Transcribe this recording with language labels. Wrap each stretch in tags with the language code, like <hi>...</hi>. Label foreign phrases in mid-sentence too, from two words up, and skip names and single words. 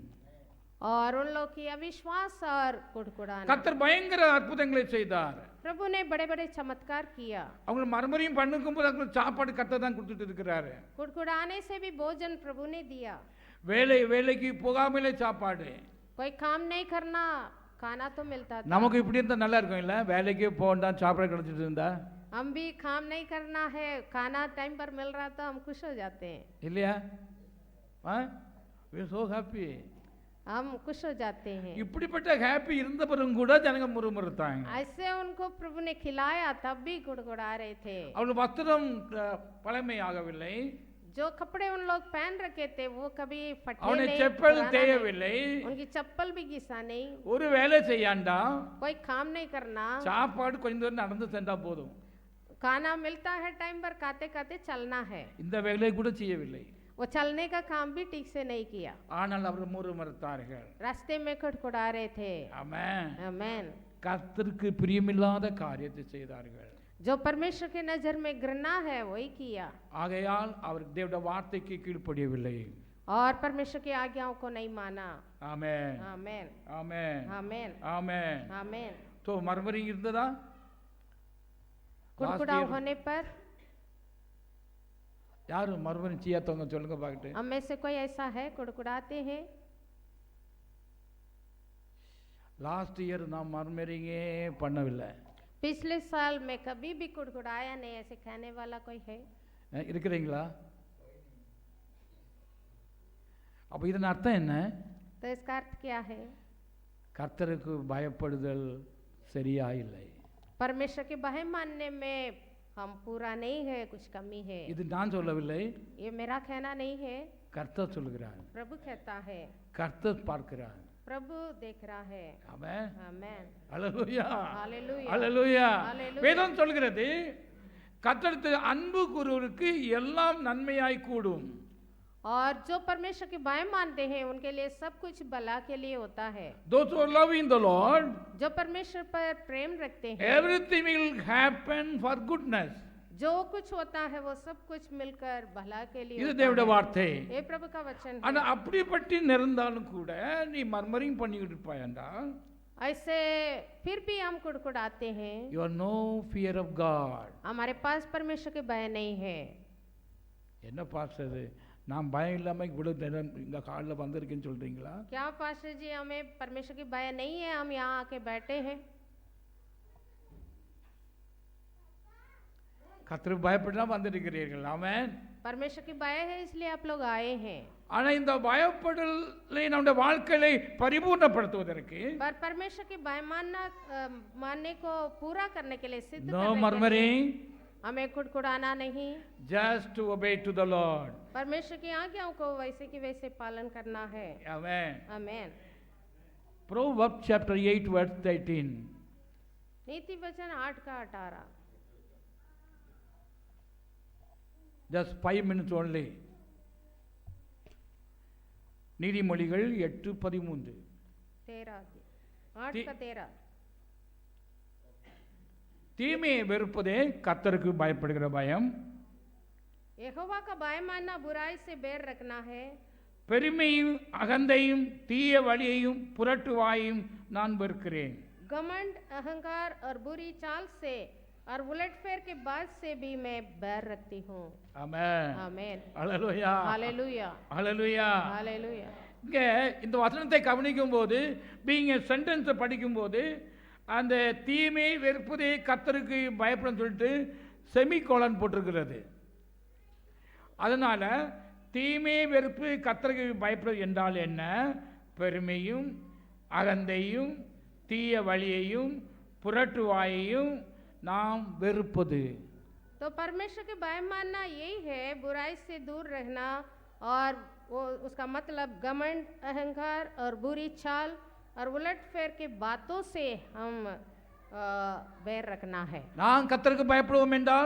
<hi>और उन लोग की अविश्वास और कुड़कुड़ाना.</hi> <ta>கர்த்தர் பயங்கர அற்புதங்களை செய்தார்.</ta> <hi>प्रभु ने बड़े बड़े चमत्कार किया.</hi> <ta>அவங்க மர்மரியும் பண்ணும்போது அவங்களுக்கு சாப்பாடு கர்த்தர் தான் கொடுத்துட்டு இருக்கிறாரு.</ta> <hi>कुड़कुड़ाने से भी भोजन प्रभु ने दिया.</hi> <ta>வேலைக்கு போகாமலே சாப்பாடு.</ta> <hi>कोई काम नहीं करना, खाना तो मिलता था.</hi> <ta>நமக்கு இப்படி இருந்தா நல்லா இருக்கும் இல்ல? வேலைக்கு போண்டா சாப்பாடு கிடைச்சிட்டு இருந்தா.</ta> <hi>हम भी काम नहीं करना है, खाना टाइम पर मिल रहा तो हम खुश हो जाते हैं.</hi> <ta>இல்லையா?</ta> <en>we are so happy.</en> <hi>हम खुश हो जाते हैं.</hi> <ta>இப்படிப்பட்ட ஹாப்பி இருந்தவரும் கூட ஜனங்க முறுமுறுத்தாங்க.</ta> <hi>ऐसे उनको प्रभु ने खिलाया तब भी गुड़गुड़ा रहे थे.</hi> <ta>அவள் வஸ்திரம் பழமையாகவில்லை.</ta> <hi>जो कपड़े उन लोग पहन रखे थे वो कभी फटे</hi> <ta>அவனை</ta> <hi>नहीं,</hi> <ta>செப்பல்</ta> <hi>पुराना</hi> <ta>தேயவில்லை.</ta> <hi>नहीं. उनकी चप्पल भी घिसा नहीं.</hi> <ta>ஒரு வேலை செய்யாண்டா,</ta> <hi>कोई काम नहीं करना.</hi> <ta>சாப்பாடு கொஞ்சம் தூரம் நடந்து சென்றா போதும்.</ta> <hi>खाना मिलता है टाइम पर, खाते खाते चलना है.</hi> <ta>இந்த வேலையை கூட செய்யவில்லை.</ta> <hi>वो चलने का काम भी ठीक से नहीं किया.</hi> <ta>ஆனால் அவர் முறுமுறுத்தார்கள்.</ta> <hi>रास्ते में कुड़कुड़ा रहे थे.</hi> <ta>ஆமென்.</ta> <hi>आमेन.</hi> <ta>கர்த்தருக்கு பிரியமில்லாத காரியத்தை செய்தார்கள்.</ta> <hi>जो परमेश्वर की नजर में घृणा है वही किया.</hi> <ta>ஆகையால் அவர் தேவனுடைய வார்த்தைக்கு கீழ்ப்படியவில்லை.</ta> <hi>और परमेश्वर की आज्ञाओं को नहीं माना.</hi> <ta>ஆமென்.</ta> <hi>आमेन.</hi> <ta>ஆமென்.</ta> <hi>आमेन.</hi> <ta>ஆமென்.</ta> <hi>आमेन.</hi> <ta>तो மர்மரி இருந்ததா?</ta> <hi>कुड़कुड़ाव होने पर</hi> <ta>யாரு மர்மரி செய்யாதவங்க சொல்லுங்க பாக்கட்டு.</ta> <hi>हम में से कोई ऐसा है कुड़कुड़ाते हैं?</hi> <en>last year</en> <ta>நான் மர்மரிங்கே பண்ணவில்லை.</ta> <hi>पिछले साल में कभी भी कुड़कुड़ाया नहीं, ऐसे कहने वाला कोई है?</hi> <ta>இருக்கிறீங்களா? அப்ப இதன் அர்த்தம் என்ன?</ta> <hi>तो इसका अर्थ क्या है?</hi> <ta>கர்த்தருக்கு பயப்படுதல் சரியா இல்லை.</ta> <hi>परमेश्वर के भय मानने में हम पूरा नहीं है, कुछ कमी है.</hi> <ta>இது நான் சொல்லவில்லை,</ta> <hi>ये मेरा कहना नहीं है,</hi> <ta>கர்த்தர் சொல்கிறார்.</ta> <hi>प्रभु कहता है.</hi> <ta>கர்த்தர் பார்க்கிறார்.</ta> <hi>प्रभु देख रहा है.</hi> <ta>ஆமென்.</ta> <hi>आमेन.</hi> <ta>அல்லேலூயா.</ta> <hi>हालेलुया.</hi> <ta>அல்லேலூயா.</ta> <hi>हालेलुया.</hi> <ta>வேதம் சொல்கிறது கர்த்தருக்கு அன்பு கூறுவோருக்கு எல்லாம் நன்மையாய் கூடும்.</ta> <hi>और जो परमेश्वर के भय मानते हैं उनके लिए सब कुछ भला के लिए होता है.</hi> <en>Those who are loving the Lord,</en> <hi>जो परमेश्वर पर प्रेम रखते हैं,</hi> <en>everything will happen for goodness.</en> <hi>जो कुछ होता है वो सब कुछ मिलकर भला के लिए</hi> <ta>இது</ta> <hi>होता</hi> <ta>தேவனுடைய</ta> <hi>है.</hi> <ta>வார்த்தை.</ta> <hi>ये प्रभु का वचन</hi> <ta>ஆனா</ta> <hi>है.</hi> <ta>அப்படிப்பட்டு நிறந்தாலும் கூட நீ மர்மரிங் பண்ணிக்கிட்டு இருப்பாயண்டா,</ta> <hi>ऐसे फिर भी हम कुड़कुड़ाते हैं,</hi> <en>you have no fear of God.</en> <hi>हमारे पास परमेश्वर के भय नहीं है.</hi> <ta>என்ன பாஸ்டர், நான் பயம் இல்லாம இவ்வளவு நேரம் இங்க காலில் வந்திருக்கேன்னு சொல்றீங்களா? क्या पास्टर जी हमें परमेश्वर की भय नहीं है, हम यहाँ आके बैठे हैं? கர்த்தருக்கு பயப்பட்டு தான் வந்திருக்கிறீர்கள். ஆமென்.</ta> <hi>परमेश्वर की भय है इसलिए आप लोग आए हैं.</hi> <ta>ஆனா இந்த பயப்படுதலை நம்முடைய வாழ்க்கையை பரிபூர்ணப்படுத்துவதற்கு</ta> <hi>पर परमेश्वर के भय मानने को पूरा करने के लिए सिद्ध</hi> <en>no</en> <hi>करने के लिए</hi> <en>murmuring,</en> <hi>हमें कुड़कुड़ाना नहीं,</hi> <en>just to obey to the Lord.</en> <hi>परमेश्वर की आज्ञाओं को वैसे की वैसे पालन करना है।</hi> <en>Amen.</en> <hi>आमेन।</hi> <en>Proverbs chapter 8 verse 13.</en> <hi>नीति वचन 8 का 18।</hi> <en>Just 5 minutes only.</en> <ta>நீதிமொழிகள் 8:13.</ta> <hi>8 का 13।</hi> <ta>தீமையை வெறுப்பதே கர்த்தருக்கு பயப்படுகிற பயம்.</ta> <hi>यहोवा का भय मानना बुराई से बैर रखना है।</hi> <ta>பெருமையும் அகந்தையும் தீய வழியையும் புரட்டுவாயும் நான் வெறுக்கிறேன்.</ta> <hi>घमंड, अहंकार और बुरी चाल से और उलटफेर के बात से भी मैं बैर रखती हूँ।</hi> <ta>ஆமென்.</ta> <hi>आमेन।</hi> <ta>ஹalleluya.</ta> <hi>हालेलुया।</hi> <ta>ஹalleluya.</ta> <hi>हालेलुया।</hi> <ta>இங்கே இந்த வசனத்தை கவனிக்கும் போது</ta> <en>being a sentence</en> <ta>படிக்கும்போது அந்த தீமை வெறுப்பதே கர்த்தருக்கு பயப்படும் சொல்லிட்டு செமிகோலன் போட்டிருக்கிறது. அதனால தீமை வெறுப்பு கர்த்தருக்கு பயப்படுவது என்றால் என்ன? பெருமையும் அகந்தையும் தீய வழியையும் புரட்டுவாயையும் நாம் வெறுப்பது.</ta> <hi>तो परमेश्वर के भय मानना यही है, बुराई से दूर रहना, और वो उसका मतलब घमंड, अहंकार और बुरी चाल और उलटफेर के बातों से हम बैर रखना है।</hi> <ta>நான் கர்த்தருக்கு பயப்படுவோம் என்றால்</ta>